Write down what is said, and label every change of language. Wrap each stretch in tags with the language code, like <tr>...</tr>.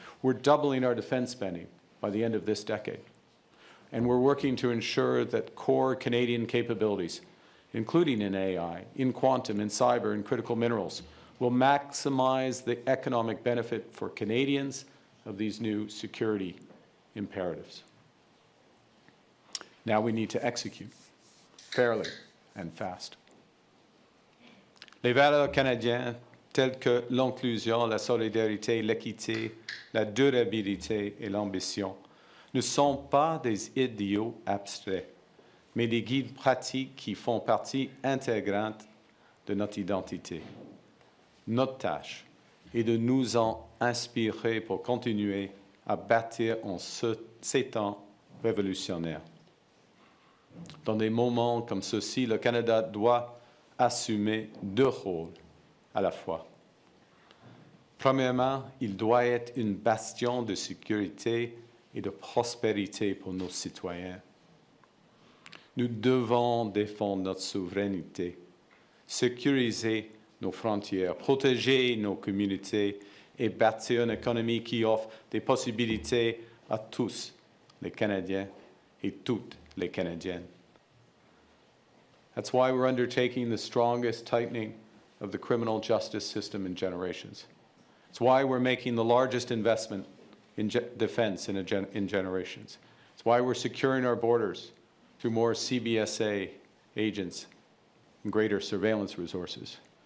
<en>We're doubling our defense spending by the end of this decade. And we're working to ensure that core Canadian capabilities, including in AI, in quantum, in cyber, and critical minerals, will maximize the economic benefit for Canadians of these new security imperatives. Now we need to execute fairly and fast.</en> <fr>Les valeurs canadiennes telles que l'inclusion, la solidarité, l'équité, la durabilité et l'ambition ne sont pas des idéaux abstraits, mais des guides pratiques qui font partie intégrante de notre identité. Notre tâche est de nous en inspirer pour continuer à bâtir en ces temps révolutionnaires. Dans des moments comme ceux-ci, le Canada doit assumer deux rôles à la fois. Premièrement, il doit être une bastion de sécurité et de prospérité pour nos citoyens. Nous devons défendre notre souveraineté, sécuriser nos frontières, protéger nos communautés et bâtir une économie qui offre des possibilités à tous les Canadiens et toutes les Canadiennes.</fr> <en>That's why we're undertaking the strongest tightening of the criminal justice system in generations. It's why we're making the largest investment in defense in generations. It's why we're securing our borders through more CBSA agents and greater surveillance resources.</en>